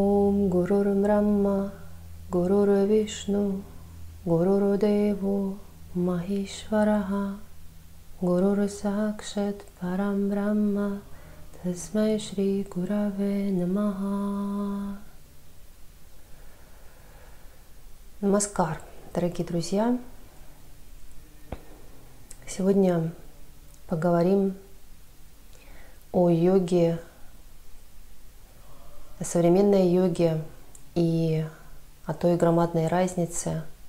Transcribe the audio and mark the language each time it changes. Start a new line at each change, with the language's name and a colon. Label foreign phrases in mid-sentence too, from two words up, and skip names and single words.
Sanskrit: ॐ गुरु ब्रह्मा गुरु विष्णु गुरु देवो महेश्वरः गुरु साक्षात् परम ब्रह्म तस्मै श्री गुरवे नमः.
Russian: Намаскар, дорогие друзья! Сегодня поговорим о йоге, о современной йоге и о той громадной разнице